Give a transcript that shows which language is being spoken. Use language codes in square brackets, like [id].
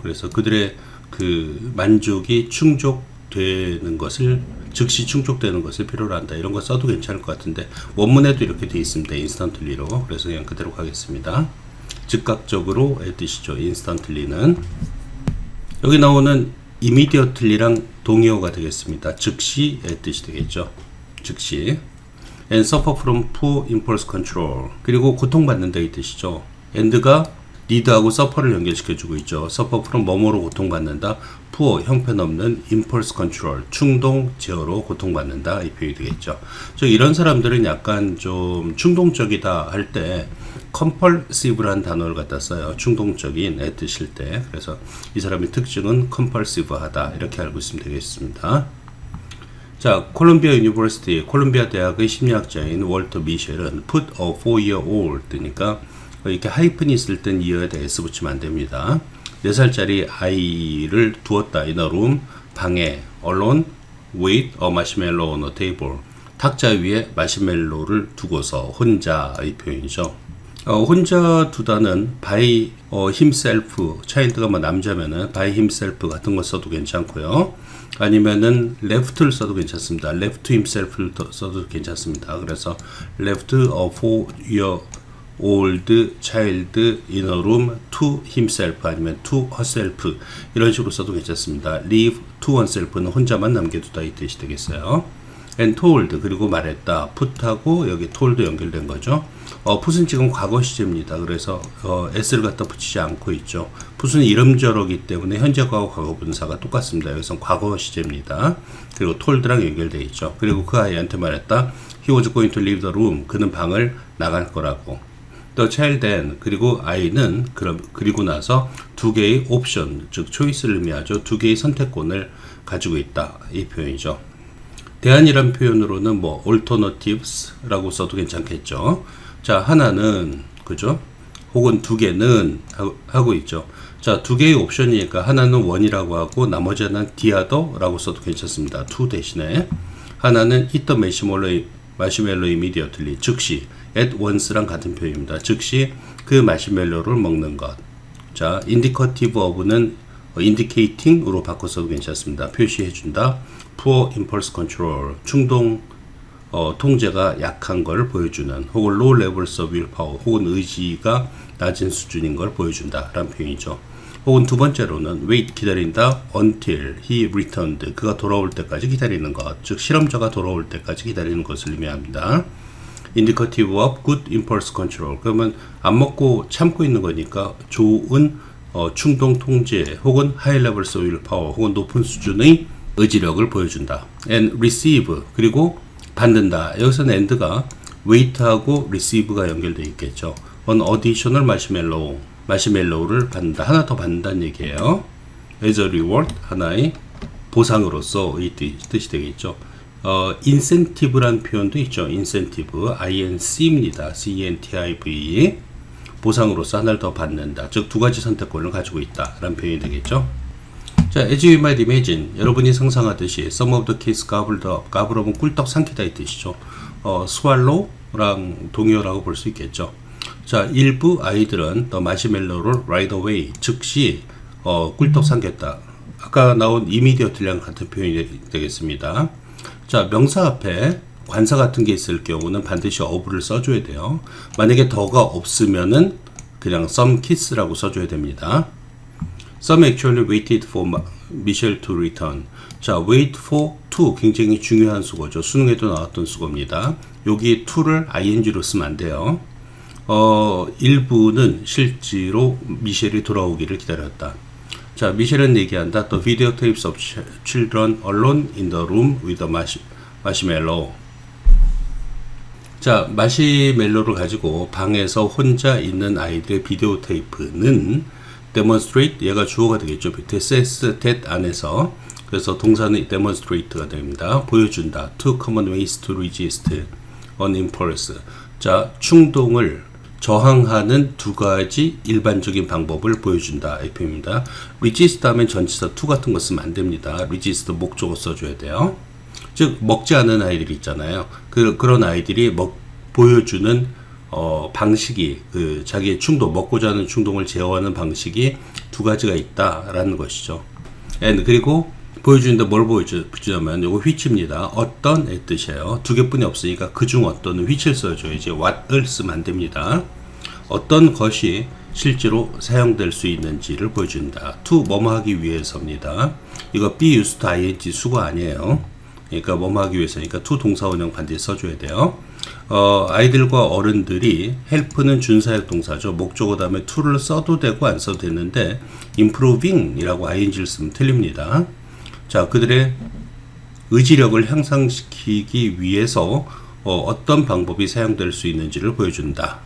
[ko] 그래서 그들의 그 만족이 충족되는 것을, 즉시 충족되는 것을 필요로 한다, 이런 거 써도 괜찮을 것 같은데, 원문에도 이렇게 되어 있습니다. [en] instantly로. [ko] 그래서 그냥 그대로 가겠습니다. 즉각적으로의 뜻이죠. instantly는. 여기 나오는 immediately랑 동의어가 되겠습니다. 즉시의 뜻이 되겠죠. 즉시. [en] and suffer from poor impulse control, [ko] 그리고 고통받는다, 이 뜻이죠. and가 need하고 suffer를 연결시켜주고 있죠. [en] suffer from [ko] 뭐뭐로 고통받는다. poor, 형편없는. [en] impulse control, [ko] 충동 제어로 고통받는다, 이 표현이 되겠죠. 이런 사람들은 약간 좀 충동적이다 할 때 compulsive라는 단어를 갖다 써요. 충동적인 애 뜻일 때. 그래서 이 사람의 특징은 compulsive하다, 이렇게 알고 있으면 되겠습니다. 자, 콜롬비아 유니버시티, 콜롬비아 대학의 심리학자인 월터 미셸은 [en] put a 4-year-old니까 [ko] 이렇게 하이픈이 있을 땐 이어에다 s 붙이면 안 됩니다. 4살짜리 아이를 두었다. [en] in a room, [ko] 방에, [en] alone with a marshmallow on a table, [ko] 탁자 위에 마시멜로를 두고서, 혼자, 이 표현이죠. 혼자 두다는 [en] by himself, [ko] child가 뭐 남자면은 by himself 같은 거 써도 괜찮고요. 아니면은 left를 써도 괜찮습니다. left himself를 써도 괜찮습니다. 그래서 [en] left a 4-year old child in a room to himself [ko] 아니면 [en] to herself [ko] 이런 식으로 써도 괜찮습니다. [en] leave to oneself는 [ko] 혼자만 남겨두다 이 뜻이 되겠어요. [en] and told [ko] 그리고 말했다. put하고 여기 told 연결된 거죠. put은 지금 과거 시제입니다. 그래서 s를 갖다 붙이지 않고 있죠. put은 이름저러기 때문에 현재 과거 과거 분사가 똑같습니다. 여기서 과거 시제입니다. 그리고 told랑 연결되어 있죠. 그리고 그 아이한테 말했다. [en] he was going to leave the room. [ko] 그는 방을 나갈 거라고. [en] the child then [ko] 그리고 아이는 그리고 나서 두 개의 옵션 즉 초이스를 의미하죠. 두 개의 선택권을 가지고 있다 이 표현이죠. 대안이란 표현으로는 뭐 alternatives라고 써도 괜찮겠죠. 자 하나는 그죠? 혹은 두 개는 하고 있죠. 자 두 개의 옵션이니까 하나는 one이라고 하고 나머지 하나는 the other라고 써도 괜찮습니다. two 대신에 하나는 [en] eat the marshmallow immediately [ko] 즉시 [en] at once랑 [ko] 같은 표현입니다. 즉시 그 마시멜로를 먹는 것. 자, indicative of는 indicating으로 바꿔서도 괜찮습니다. 표시해준다. [en] poor impulse control, [ko] 충동 통제가 약한 걸 보여주는 혹은 [en] low levels of willpower, [ko] 혹은 의지가 낮은 수준인 걸 보여준다 라는 표현이죠. 혹은 두 번째로는 wait, 기다린다. [en] until he returned, [ko] 그가 돌아올 때까지 기다리는 것, 즉 실험자가 돌아올 때까지 기다리는 것을 의미합니다. [en] indicative of good impulse control, [ko] 그러면 안 먹고 참고 있는 거니까 좋은 충동 통제 혹은 [en] high levels of willpower, [ko] 혹은 높은 수준의 의지력을 보여준다. [en] and receive, [ko] 그리고 받는다. 여기서는 and가 wait하고 receive가 연결되어 있겠죠. [en] an additional marshmallow, [ko] 마시멜로우를 받는다. 하나 더 받는다는 얘기예요. [en] as a reward, [ko] 하나의 보상으로서 이 뜻이 되겠죠. incentive라는 표현도 있죠. [en] incentive, inc입니다. [ko] c-e-n-t-i-v, 보상으로서 하나를 더 받는다. 즉 두 가지 선택권을 가지고 있다 라는 표현이 되겠죠. [en] 자, as you might imagine, [ko] 여러분이 상상하듯이 [en] some of the kids gobbled up, gobble up은 [ko] 꿀떡 삼키다 이 뜻이죠. swallow랑 동의어라고 볼 수 있겠죠. 자, 일부 아이들은 the marshmallow를 [en] right away, [ko] 즉시 꿀떡 삼켰다. 아까 나온 immediately랑 같은 표현이 되겠습니다. 자, 명사 앞에 관사 같은 게 있을 경우는 반드시 of를 써줘야 돼요. 만약에 더가 없으면은 그냥 some kids라고 써줘야 됩니다. [en] Some actually waited for Michelle to return. [ko] 자, wait for to 굉장히 중요한 수거죠. 수능에도 나왔던 수거입니다. 여기 to를 ing로 쓰면 안 돼요. 일부는 실제로 미셸이 돌아오기를 기다렸다. 자, 미셸은 얘기한다. [en] The videotapes of children alone in the room with a marshmallow. [ko] 자, 마시멜로를 가지고 방에서 혼자 있는 아이들의 비디오 테이프는 demonstrate, 얘가 주어가 되겠죠. [en] says that [ko] 안에서. 그래서 동사는 demonstrate가 됩니다. 보여준다. [en] Two common ways to resist an impulse. [ko] 자, 충동을 저항하는 두 가지 일반적인 방법을 보여준다. 이 표현입니다. resist 하면 전치사 to 같은 거 쓰면 안 됩니다. resist 목적어 써줘야 돼요. 즉, 먹지 않은 아이들이 있잖아요. 그런 아이들이 보여주는 방식이 자기의 충동, 먹고자 하는 충동을 제어하는 방식이 두 가지가 있다라는 것이죠. and 그리고 보여주는데 뭘 보여주냐면 요거 which입니다. 어떤의 뜻이에요. 두 개뿐이 없으니까 그중 어떤은 which를 써줘야지 what을 쓰면 안 됩니다. 어떤 것이 실제로 사용될 수 있는지를 보여준다. to 뭐뭐 하기 위해서입니다. 이거 be used to ing 수거 아니에요. 그러니까 뭐뭐 하기 위해서니까 to 동사원형 반드시 써줘야 돼요. 아이들과 어른들이 help는 준사역 동사죠. 목적어 다음에 to를 써도 되고 안 써도 되는데 improving 이라고 ing를 쓰면 틀립니다. 자, 그들의 의지력을 향상시키기 위해서 어떤 방법이 사용될 수 있는지를 보여준다.